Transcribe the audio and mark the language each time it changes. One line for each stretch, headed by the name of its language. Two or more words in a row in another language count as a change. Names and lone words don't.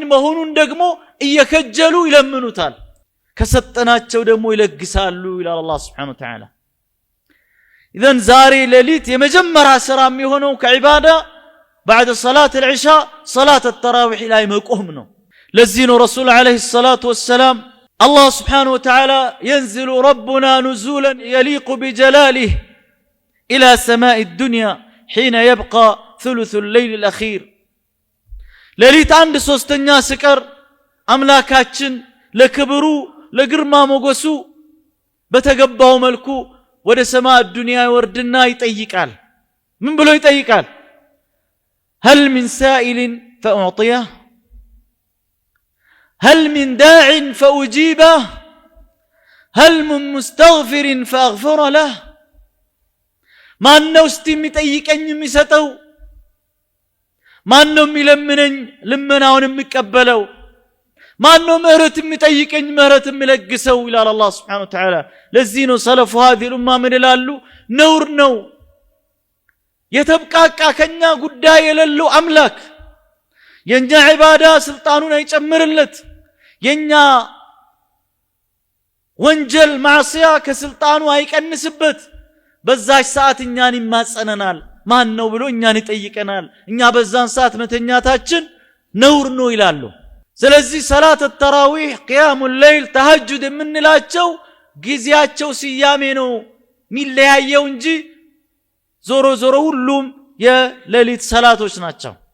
Amharic: መሆኑን ደግሞ እየከጀሉ ይለምኑታል ከሰጠናቸው ደግሞ ይለግሳሉ ይላል አላህ
Arabic: سبحانه وتعالى
Amharic: اذا ዛሬ ሌሊት የመጀመሪያ ስራ የሚሆነው ከዒባዳ
Arabic: بعد صلاة العشاء صلاة التراويح
Amharic: ላይ መቆም ነው ለዚህ ነው ረሱል
Arabic: عليه الصلاة والسلام الله سبحانه وتعالى ينزل ربنا نزولا يليق بجلاله إلى سماء الدنيا حين يبقى ثلث الليل الأخير
Amharic: ሌሊት አንድ ሶስተኛ ሲቀር አምላካችን ለክብሩ ለግርማ ሞገሱ በተገባው መልኩ ወደ ሰማይ ዱንያ ይወርድና ይጠይቃል ምን ብሎ ይጠይቃል
Arabic: هل من سائل فأعطيه هل من داع فأجيبه هل من مستغفر فأغفر له
Amharic: ማን ነው እስቲ የሚጠይቀኝ የሚሰጠው? ማን ነው የሚለምነኝ ልመናውን የሚቀበለው? ማን ነው ምህረት የሚጠይቀኝ ምህረት የሚለግሰው? ይላል አላህ
Arabic: سبحانه وتعالى።
Amharic: ለዚህ ነው ሰለፉ
Arabic: هذه الامه
Amharic: ምን ይላሉ? ነውር ነው የተብቃቃ ከኛ ጉዳይ የሌለው አምላክ የኛ ዒባዳ ስልጣኑን አይጨምርለት፣ የኛ ወንጀል ማዕሲያ ከስልጣኑ አይቀንስበት። በዛች ሰዓት እኛን ይማጸነናል። ማን ነው ብሎ እኛን ይጠይቀናል። እኛ በዛን ሰዓት መተኛታችን ነውር ነው ይላሉ። ስለዚህ
Arabic: صلاة التراويح፣ قيام الليل፣
Amharic: ተሐጁድ የምንላቸው ጊዜያቸው ስያሜ ነው ሚለያየው እንጂ ዞሮ ዞሮ ሁሉም የሌሊት ሰላቶች ናቸው።